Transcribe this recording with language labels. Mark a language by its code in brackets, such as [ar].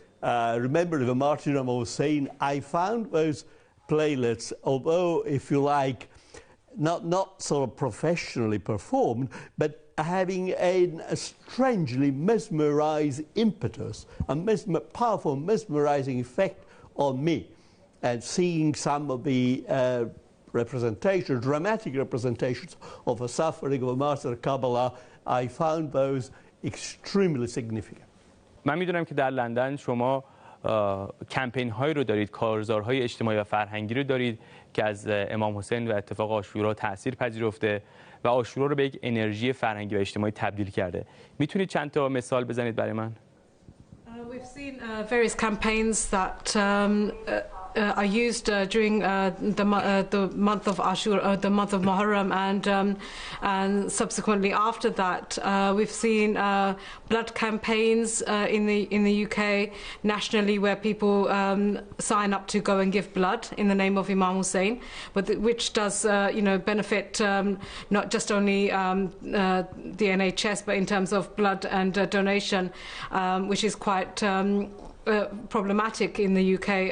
[en] Remembering the martyrdom of Hussein, I found those playlets, although, if you like, not sort of professionally performed, but having a strangely mesmerizing impetus, a powerful mesmerizing effect on me. and seeing some of the representations, dramatic representations of a suffering of a martyr Kabbalah, I found those extremely significant. [fa] من میدونم که در لندن شما کمپین هایی رو دارید، کارزارهای اجتماعی و فرهنگی رو دارید که از امام حسین و اتفاق عاشورا تأثیر پذیرفته و عاشورا رو به یک انرژی فرهنگی و اجتماعی تبدیل کرده. میتونید چند تا مثال بزنید برای من؟ [en] We've seen various campaigns that are used during the month of Ashura, the month of Muharram, and subsequently after that, we've seen blood campaigns in the UK nationally, where people sign up to go and give blood in the name of Imam Hussein, which does benefit not just only the NHS, but in terms of blood and donation, which is quite problematic in the UK.